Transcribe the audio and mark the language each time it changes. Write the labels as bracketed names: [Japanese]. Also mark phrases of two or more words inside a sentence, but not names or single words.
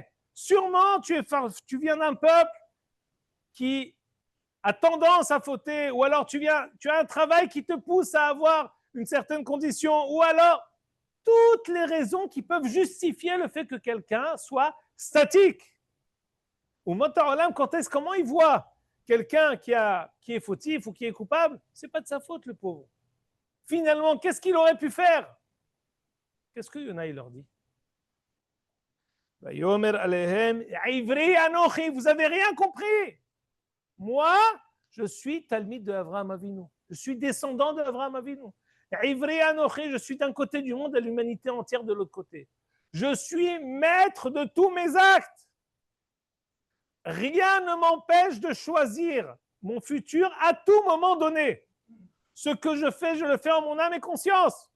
[French] Sûrement, tu viens d'un peuple qui a tendance à fauter, ou alors tu as un travail qui te pousse à avoir une certaine condition, ou alors toutes les raisons qui peuvent justifier le fait que quelqu'un soit statique. Ou Motarolam, comment il voit quelqu'un qui est fautif ou qui est coupable? C'est pas de sa faute, le pauvre. Finalement, qu'est-ce qu'il aurait pu faire? Qu'est-ce que Yona il leur dit? [Hebrew] ויאמר אליהם עברי אנכי, [French] vous avez rien compris. Moi, je suis Talmid de Avraham Avinu. Je suis descendant d'Avraham Avinu. [Hebrew] עברי אנכי, [French] je suis d'un côté du monde et l'humanité entière de l'autre côté. Je suis maître de tous mes actes. Rien ne m'empêche de choisir mon futur à tout moment donné. Ce que je le fais en mon âme et conscience.